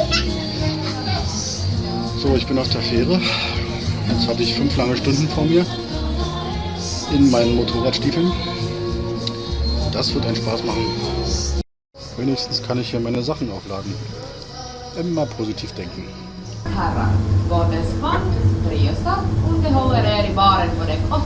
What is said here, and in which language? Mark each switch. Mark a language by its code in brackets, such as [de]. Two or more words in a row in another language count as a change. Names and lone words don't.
[de] So, ich bin auf der Fähre. Jetzt habe ich 5 lange Stunden vor mir in meinen Motorradstiefeln. Das wird einen Spaß machen. Wenigstens kann ich hier meine Sachen aufladen. Immer positiv denken. [sv] Herrar, Gårdens Fond, Triostad, underhåller er i baren på däck 8.